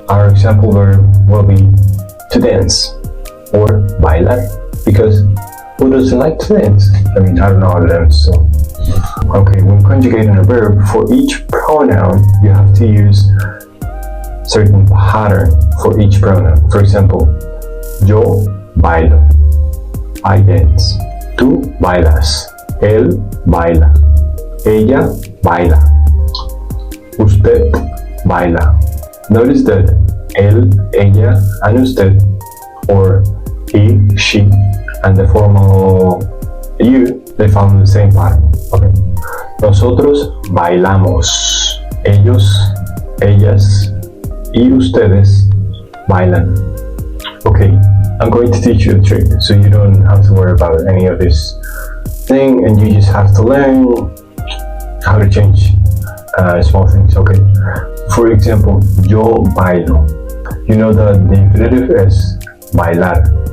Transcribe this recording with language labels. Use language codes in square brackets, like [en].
[en] Our example verb will be to dance or bailar, because who doesn't like to dance? I mean, I don't know how to dance, so. Okay, when conjugating a verb, for each pronoun, you have to use certain pattern for each pronoun. For example, yo bailo, I dance. [es] Tú bailas, él baila, ella baila, usted baila. [en] Notice that él, ella, and usted, or he, she, and the formal you, they follow the same pattern. Okay. [es] Nosotros bailamos, ellos, ellas, y ustedes bailan. [en] Okay. I'm going to teach you a trick so you don't have to worry about any of this thing and you just have to learn how to change small things, okay? For example, yo bailo. You know that the infinitive is bailar.